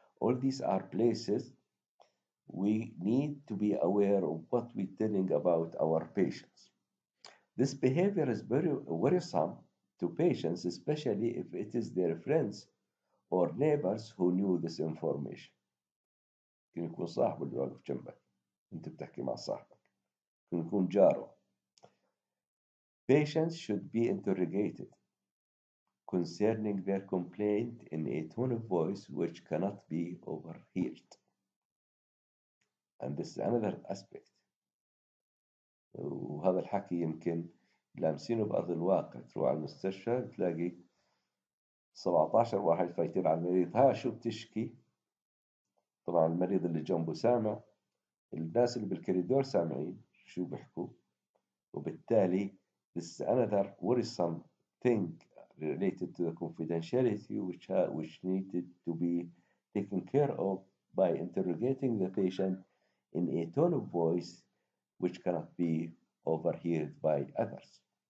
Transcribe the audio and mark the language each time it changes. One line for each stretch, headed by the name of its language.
English: All these are places we need to be aware of what we're telling about our patients. This behavior is very worrisome to patients, especially if it is their friends or neighbors who knew this information.
Arabic: ممكن يكون صاحبه اللي واقف جنبك انت بتحكي مع صاحبك ممكن يكون جاره.
English: Patients should be interrogated concerning their complaint in a tone of voice which cannot be overheard. And this is another aspect.
Arabic: وهذا الحكي يمكن لامسينه بأرض الواقع. تروح على المستشفى تلاقي 17 واحد فايتين على المريض ها شو بتشكي. طبعا المريض اللي جنبه سامع، الناس اللي بالكوريدور سامعين شو بيحكوا، وبالتالي
English: this is another worrisome thing related to the confidentiality which needed to be taken care of by interrogating the patient in a tone of voice which cannot be overheard by others.